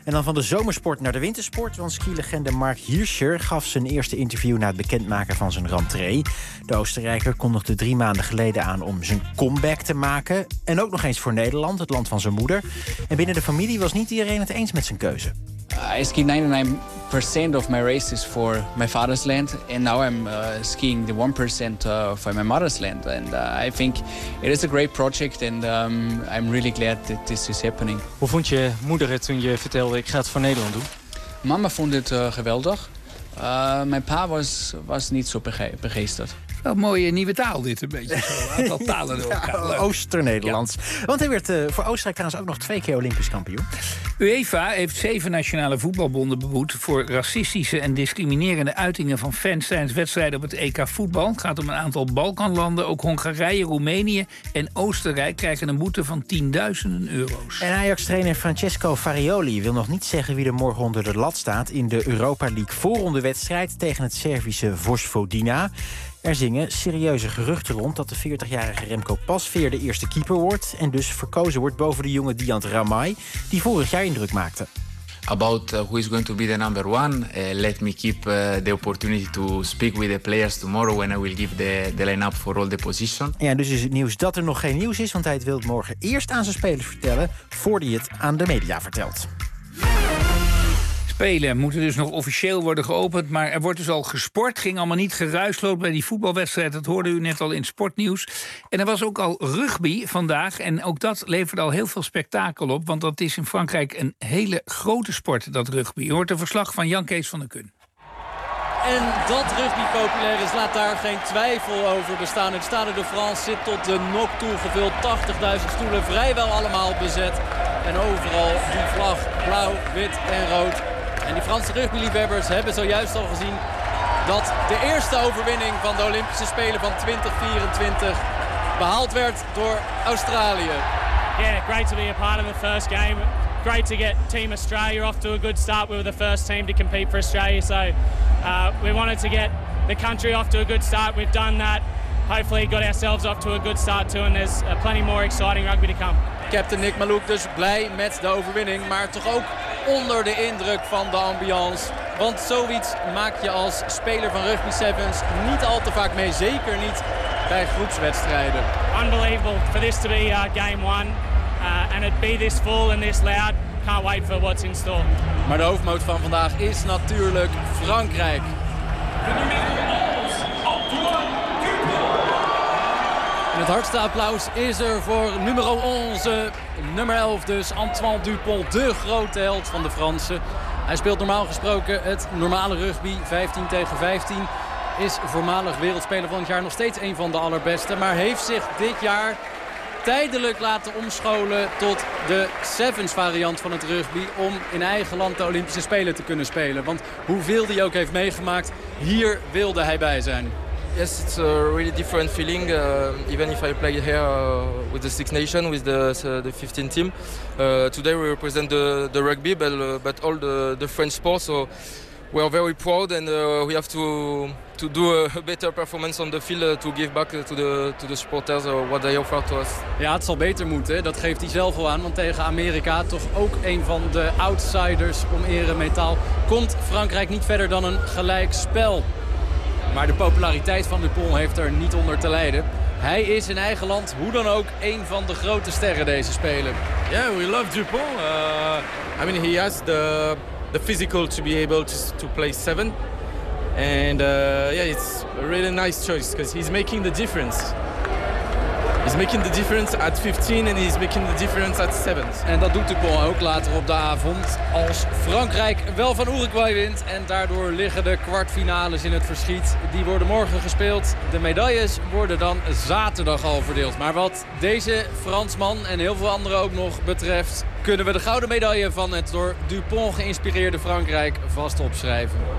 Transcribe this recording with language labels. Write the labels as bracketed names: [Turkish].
[Dutch] En dan van de zomersport naar de wintersport, want skilegende Mark Hirscher gaf zijn eerste interview na het bekendmaken van zijn rentree. De Oostenrijker kondigde 3 maanden geleden aan om zijn comeback te maken. En ook nog eens voor Nederland, het land van zijn moeder. En binnen de familie was niet iedereen het eens met zijn keuze. [English] I skied 99% of my races for my father's land and now I'm skiing the 1% for my mother's land and I think it is a great project and I'm really glad that this is happening. [Dutch] Hoe vond je moeder het toen je vertelde ik ga het voor Nederland doen? Mama vond het geweldig. Mijn pa was niet zo begeesterd. Wel mooie nieuwe taal dit, een beetje. Een aantal talen door elkaar. Ja, Ooster-Nederlands. Ja. Want hij werd voor Oostenrijk trouwens ook nog 2 keer Olympisch kampioen. UEFA heeft 7 nationale voetbalbonden beboet voor racistische en discriminerende uitingen van fans tijdens wedstrijden op het EK voetbal. Het gaat om een aantal Balkanlanden. Ook Hongarije, Roemenië en Oostenrijk krijgen een boete van tienduizenden euro's. En Ajax-trainer Francesco Farioli wil nog niet zeggen wie er morgen onder de lat staat in de Europa League voorronde wedstrijd tegen het Servische Vojvodina. Er zingen serieuze geruchten rond dat de 40-jarige Remco Pasveer de eerste keeper wordt en dus verkozen wordt boven de jonge Diant Ramay, die vorig jaar indruk maakte. [English] About who is going to be the number one, let me keep the opportunity to speak with the players tomorrow when I will give the line-up for all the positions. [Dutch] Ja, dus is het nieuws dat er nog geen nieuws is, want hij wil het morgen eerst aan zijn spelers vertellen voordat hij het aan de media vertelt. Spelen moeten dus nog officieel worden geopend, maar er wordt dus al gesport. Ging allemaal niet geruisloos bij die voetbalwedstrijd. Dat hoorde u net al in Sportnieuws. En er was ook al rugby vandaag. En ook dat levert al heel veel spektakel op. Want dat is in Frankrijk een hele grote sport, dat rugby. U hoort een verslag van Jan-Kees van der Kun. En dat rugby populair is, laat daar geen twijfel over bestaan. Het Stade de France zit tot de nok toe gevuld. 80.000 stoelen, vrijwel allemaal bezet. En overal die vlag, blauw, wit en rood. En die Franse rugbyliefhebbers hebben zojuist al gezien dat de eerste overwinning van de Olympische Spelen van 2024 behaald werd door Australië. [English] Yeah, great to be a part of the first game. Great to get Team Australia off to a good start. We were the first team to compete for Australia, so we wanted to get the country off to a good start. We've done that. Hopefully got ourselves off to a good start too. And there's plenty more exciting rugby to come. [Dutch] Captain Nick Malouk dus blij met de overwinning, maar toch ook onder de indruk van de ambiance. Want zoiets maak je als speler van Rugby Sevens niet al te vaak mee, zeker niet bij groepswedstrijden. [English] Unbelievable for this to be game one. And it'd be this full and this loud. Can't wait for what's in store. [Dutch] Maar de hoofdmoot van vandaag is natuurlijk Frankrijk. En het hardste applaus is er voor nummer 11, nummer 11 dus, Antoine Dupont, de grote held van de Fransen. Hij speelt normaal gesproken het normale rugby, 15 tegen 15. Is voormalig wereldspeler van het jaar nog steeds een van de allerbeste. Maar heeft zich dit jaar tijdelijk laten omscholen tot de sevens variant van het rugby. Om in eigen land de Olympische Spelen te kunnen spelen. Want hoeveel hij ook heeft meegemaakt, hier wilde hij bij zijn. [English] Yes, it's a really different feeling. Even if I play here with the Six Nations, with the 15 team, today we represent the rugby, but all the French sports. So we are very proud, and we have to do a better performance on the field to give back to the supporters what they offer to us. [Dutch] Ja, het zal beter moeten. Dat geeft hij zelf al aan, want tegen Amerika, toch ook een van de outsiders om eremetaal, komt Frankrijk niet verder dan een gelijk spel. Maar de populariteit van Dupont heeft er niet onder te lijden. Hij is in eigen land hoe dan ook een van de grote sterren deze spelen. [English] Yeah, we love Dupont. I mean, he has the physical to be able to play seven. And yeah, it's a really nice choice because he's making the difference. He's making the difference at 15 and he's making the difference at 7. [Dutch] En dat doet Dupont ook later op de avond. Als Frankrijk wel van Uruguay wint en daardoor liggen de kwartfinales in het verschiet. Die worden morgen gespeeld. De medailles worden dan zaterdag al verdeeld. Maar wat deze Fransman en heel veel anderen ook nog betreft, kunnen we de gouden medaille van het door Dupont geïnspireerde Frankrijk vast opschrijven.